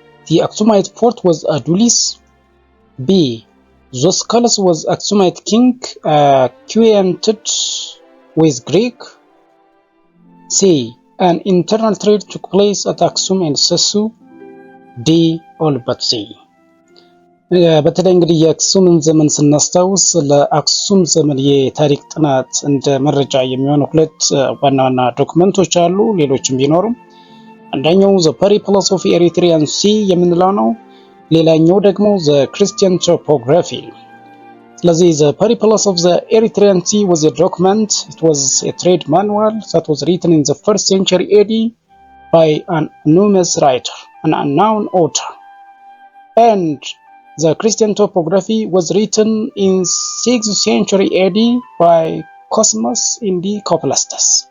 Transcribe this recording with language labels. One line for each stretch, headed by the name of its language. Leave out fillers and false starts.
English: the Aksumite port was Adulis. B. Zoskales was Aksumite king acquainted with Greek. C. An internal trade took place at Aksum and Sesu. D. all but C.
Amharic: በተለይ እንግዲህ የአክሱምን ዘመን ስናስታውስ ለአክሱም ዘመን የታሪክ ጥናት እንደ መረጃ የሚሆኑ ሁለት ዋና ዋና ዶክመንቶች አሉ፣ ሌሎችም ቢኖሩም አንደኛው
English: the periplus of Erythraean Sea
Amharic: የምንለው ነው። ሌላኛው ደግሞ
English: the Christian topography።
Amharic: ስለዚህ
English: the periplus of the Erythraean Sea was a document. It was a trade manual that was written in the 1st century AD by an anonymous writer, an unknown author. And the Christian topography was written in 6th century AD by Cosmas Indicoplastus.